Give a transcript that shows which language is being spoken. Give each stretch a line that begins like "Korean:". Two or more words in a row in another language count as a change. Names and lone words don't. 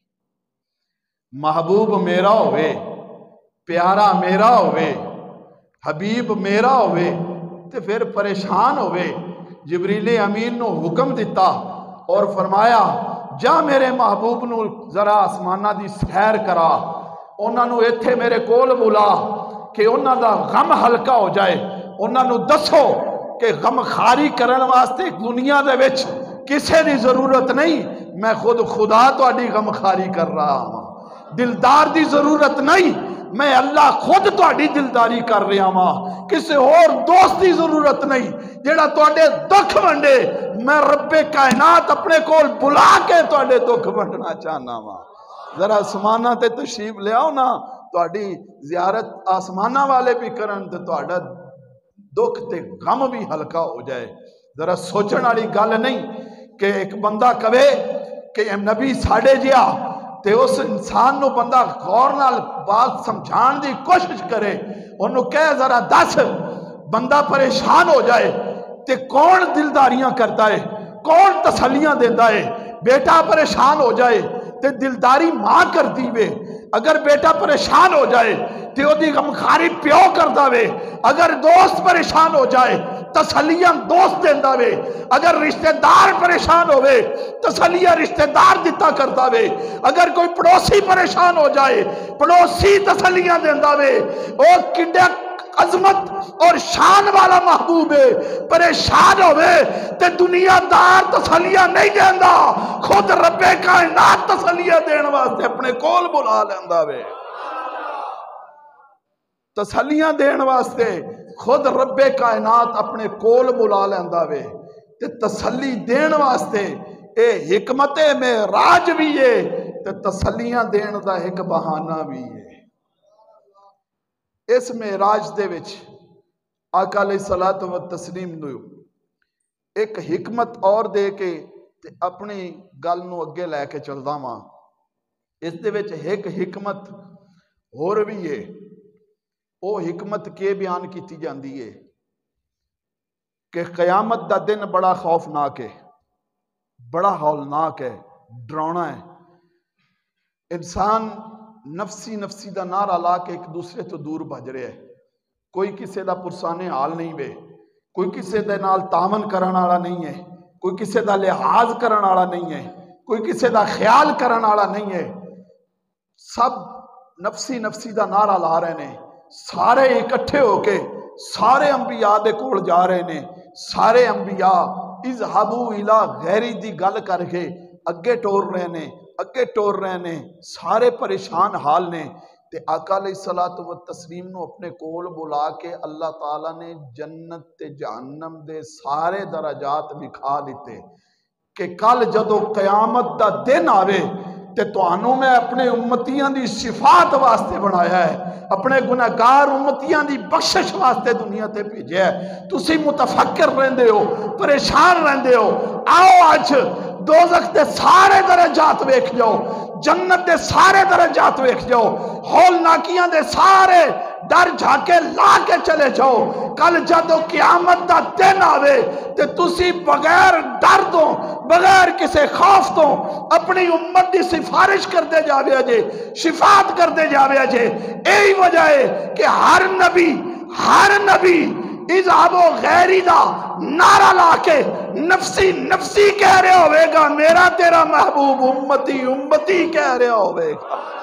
Punjabi: محبوب میرا ہوئے، پیارا میرا ہوئے، حبیب میرا ہوئے تے پھر پریشان ہوئے۔ جبریل امین نو حکم دیتا اور فرمایا جا میرے محبوب نو ذرا آسمانہ دی سیر کرا، انہاں نو ایتھے میرے کول بلا کہ انہاں دا غم ہلکا ہو جائے، انہاں نو دسو کہ غم خاری کرن واسطے دنیا دے وچ کسے دی ضرورت نہیں، میں خود خدا تہاڈی غم خاری کر رہا ہوں، دلدار دی ضرورت نہیں، میں اللہ خود تہاڈی دلداری کر رہا ہوں، کسی اور دوست دی ضرورت نہیں جڑا تہاڈے دکھ ونڈے، میں رب کائنات اپنے کول بلا کے تہاڈے دکھ ونڈنا چاہنا وا۔ ذرا آسمانہ تے تشریف لے آؤ نا، تہاڈی زیارت آسمانہ والے بھی کرن تے تہاڈا دکھ تے غم بھی ہلکا ہو جائے۔ ذرا سوچن والی گل نہیں کہ ایک بندہ کہے کہ نبی ساڈے جیا تے اس انسان نو بندہ غور نال بات سمجھان دی کوشش کرے، انہوں کہے ذرا دس، بندہ پریشان ہو جائے تے کون دلداریاں کرتا ہے، کون تسلیاں دیتا ہے؟ بیٹا پریشان ہو جائے تے دلداری ماں کرتی وے، اگر بیٹا پریشان ہو جائے تے او دی غمخاری پیو کردا وے، اگر دوست پریشان ہو جائے تسلیاں دوست دیندا وے، اگر رشتہ دار پریشان ہوئے تسلیاں رشتہ دار دیتا کرتا وے، اگر کوئی پڑوسی پریشان ہو جائے پڑوسی تسلیاں دیندا وے۔ او کڈا عظمت اور شان والا محبوب ہے، پریشان ہوئے تے دنیا دار تسلیاں نہیں دیندا، خود رب کائنات تسلیاں دین واسطے اپنے کول بلا لیندا وے۔ تسلیاں دین واسطے خود رب کائنات اپنے کول بلا لیندا وے، تے تسلی دین واسطے اے حکمت معراج بھی ہے تے تسلیاں دین دا ایک بہانہ بھی ہے۔ اس معراج دے وچ آقا
Arabic: علیہ الصلوۃ والتسلیم
Punjabi: نو ایک حکمت اور دے کے تے اپنی گل نو اگے لے کے چلدا واں۔ اس دے وچ ایک حکمت ہور بھی ہے، او حکمت کے بیان کیتی جاندی ہے کہ قیامت دا دن بڑا خوفناک ہے، بڑا ہولناک ہے، ڈراؤنا ہے۔ انسان نفسی نفسی دا نعرہ لا کے ایک دوسرے تو دور بھج رہے ہے، کوئی کسے دا پرسانے حال نہیں وے، کوئی کسے دے نال تعاون کرن والا نہیں ہے، کوئی کسے دا لحاظ کرن والا نہیں ہے، کوئی کسے دا خیال کرن والا نہیں ہے، سب نفسی نفسی دا نعرہ لا رہے نے، سارے اکٹھے ہو کے سارے انبیاء دے کول جا رہے نے، سارے انبیاء
Arabic: اذهبوا الی غیری
Punjabi: دی گل کر کے اگے ٹور رہے نے، اگے ٹور رہے نے، سارے پریشان حال نے، تے آقا
Arabic: علیہ الصلوۃ والتسلیم
Punjabi: نو اپنے کول بلا کے اللہ تعالیٰ نے جنت تے جہنم دے سارے درجات دکھا دیتے کہ کل جدو قیامت دا دن آوے تے تانوں میں اپنے امتیاں دی شفاعت واسطے بنایا ہے، اپنے گناہگار امتیاں دی بخشش واسطے دنیا تے بھیجیا ہے۔ تسی متفکر رہندے ہو، پریشان رہندے ہو، آؤ آج دوزخ دے سارے درجات ویکھ جاؤ، جنت دے سارے درجات ویکھ جاؤ، ہولناکیاں دے سارے ڈر جھاکے لا کے چلے جاؤ۔ کل جدو قیامت دا دن آوے تے تسی بغیر ڈر دو، بغیر کسے خوف تو اپنی امت دی سفارش کر دے جاوے جے، شفاعت کر دے جاوے جے۔ یہی وجہ ہے کہ ہر نبی
Arabic: اذهبوا غیری
Punjabi: دا نعرہ لا کے نفسی نفسی کہہ رہے ہوئے گا، میرا تیرا محبوب امتی امتی کہہ رہے ہوئے گا۔